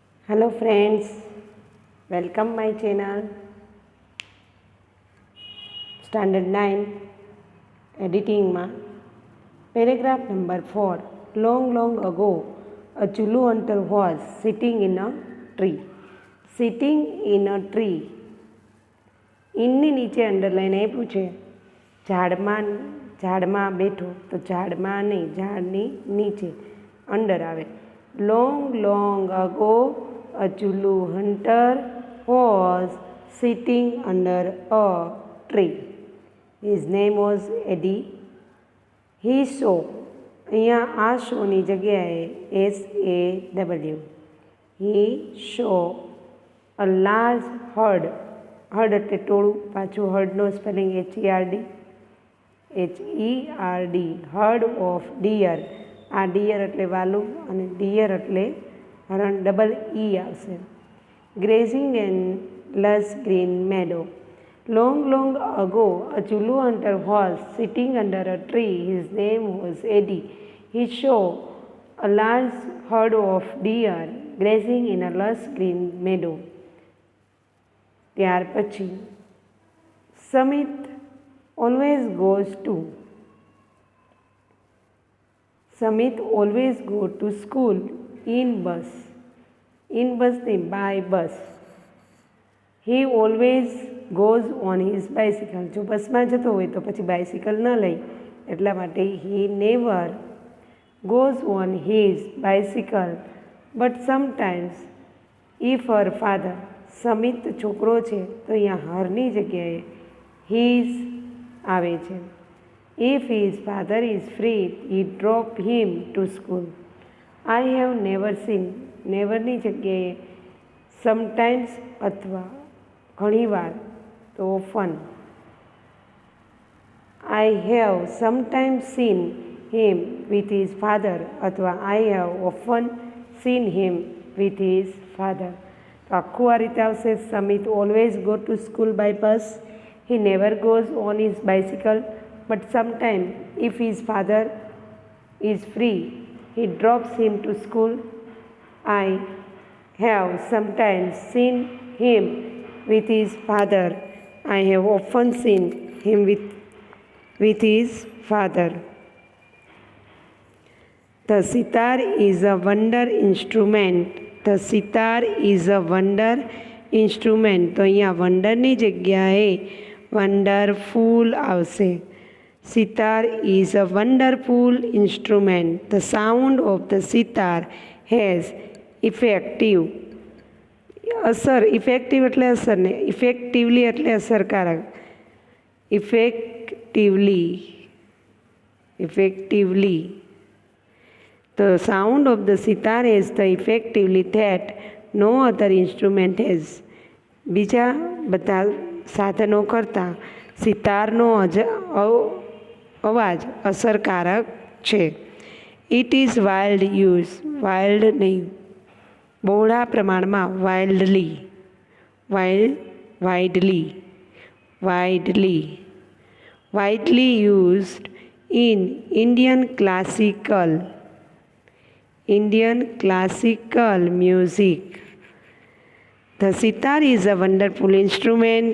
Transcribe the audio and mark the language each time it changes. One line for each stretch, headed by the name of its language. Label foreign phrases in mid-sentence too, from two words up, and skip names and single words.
English: Hello friends, welcome my channel. Standard 9 editing ma paragraph number 4. Long ago a chulu hunter was sitting in a tree. Sitting in a tree.
Gujarati: ઇનની નીચે અંડરલાઈન આપ્યું છે ઝાડમાં બેઠો, તો ઝાડમાં નહીં, ઝાડની નીચે અંડર આવે.
English: Long ago a chulu hunter was sitting under a tree. His name was Eddie. He saw,
Gujarati: અહીંયા આ શોની જગ્યાએ SAW.
English: He saw a large herd.
Gujarati: હર્ડ એટલે ટોળું, પાછું હર્ડનો સ્પેલિંગ HERD,
English: herd of deer.
Gujarati: આ ડિયર એટલે વાલું અને ડિયર એટલે હરણ, ડબલ E આવશે.
English: grazing and lush green meadow. Long ago a chulu hunter was sitting under a tree. His name was Eddie. He saw a large herd of deer grazing in a lush green meadow.
Gujarati: ત્યાર પછી
English: સમિત always goes to. Samit always go to school in bus. In bus નહીં, by bus. He always goes on his bicycle.
Gujarati: જો બસમાં જતો હોય તો પછી બાઇસિકલ ન લઈ, એટલા માટે
English: he never goes on his bicycle. But sometimes if her father,
Gujarati: સમિત છોકરો છે તો અહીંયા હરની જગ્યાએ his આવે છે.
English: If his father is free, he drop him to school. I have never seen,
Gujarati: નેવરની જગ્યાએ sometimes અથવા ઘણીવાર તો often.
English: I have sometimes seen him with his father અથવા I have often seen him with his father.
Gujarati: તો આખું આ રીતે આવશે.
English: સમિત always go to school by bus. He never goes on his bicycle. But sometimes if his father is free, he drops him to school. I have sometimes seen him with his father. I have often seen him with his father. The sitar is a wonder instrument. The sitar is a wonder instrument.
Gujarati: તો અહીંયા વંડરની જગ્યાએ વન્ડરફુલ આવશે.
English: Sitar is a wonderful instrument. The sound of the sitar has effective.
Gujarati: અસર, ઇફેક્ટિવ એટલે અસર ને, ઇફેક્ટિવલી એટલે અસરકારક. ઇફેક્ટિવલી.
English: The sound of the sitar has the effectively that no other instrument has.
Gujarati: બીજા બધા સાધનો કરતાં સિતારનો અવાજ અસરકારક છે.
English: It is wild use.
Gujarati: વાઇલ્ડ નહીં, બહોળા પ્રમાણમાં,
English: widely used in Indian classical music. The sitar is a wonderful instrument.